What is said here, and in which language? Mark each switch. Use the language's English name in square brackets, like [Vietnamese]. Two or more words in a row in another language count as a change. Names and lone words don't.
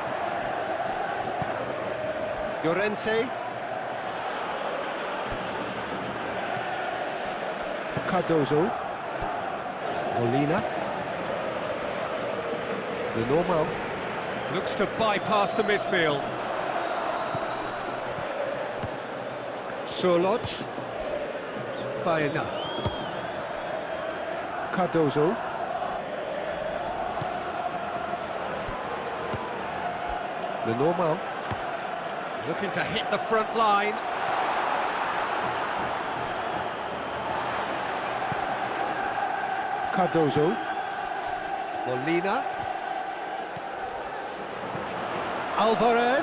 [English] Llorente. Cardozo. Molina. Lenormand. Looks to bypass the midfield. Solot. Baena. Cardozo. Lenormand. Looking to hit the front line. Cardozo. Molina. Alvarez.